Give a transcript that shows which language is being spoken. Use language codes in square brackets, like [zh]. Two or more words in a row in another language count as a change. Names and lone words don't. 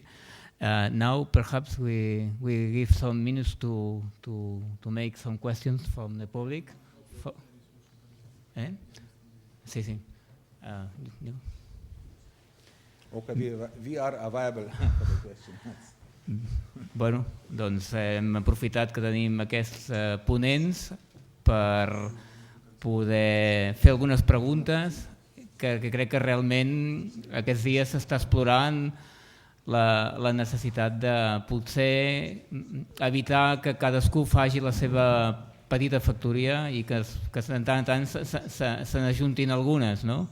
[en] Now perhaps we give some minutes to make some questions from the public. [ca] Sí, sí. [en] Okay, we are available for the questions. [ca] Bueno, doncs hem aprofitat que tenim aquests ponents per poder fer algunes preguntes que crec que realment aquests dies s'està explorant la necessitat de potser evitar que cadascú faci la seva petita factoria i que de tant en tant se n'ajuntin algunes, no?